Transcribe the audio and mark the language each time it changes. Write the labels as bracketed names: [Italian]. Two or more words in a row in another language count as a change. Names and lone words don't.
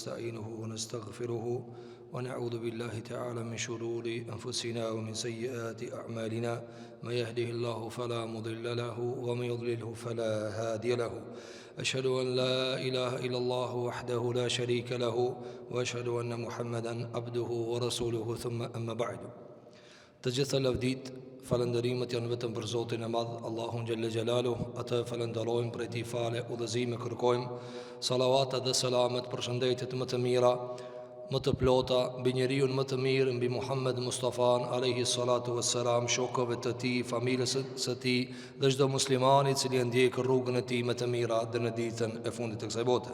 [Arabic] ونستعينه ونستغفره ونعوذ بالله تعالى من شرور أنفسنا ومن سيئات أعمالنا من يهده الله فلا مضل له ومن يضلله فلا هادي له أشهد أن لا إله إلا الله وحده لا شريك له وأشهد أن محمدا عبده ورسوله ثم أما بعد. [Albanian] Të gjitha lavdit, falëndërimet janë vetëm për Zotin e Madh, Allahun [Arabic] جل جلاله. [Albanian] Atë falenderojmë, për ti fale, udhëzime kërkojmë. Salawata dhe selamet për shëndetit më të mira, më të plota, mbi njeriun më të mirë, mbi Muhammed Mustafan [Arabic] عليه الصلاة والسلام, [Albanian] shokëve të tij, familjes së tij dhe çdo muslimani i cili ndjek rrugën e tij më të mira deri në ditën e fundit të kësaj bote.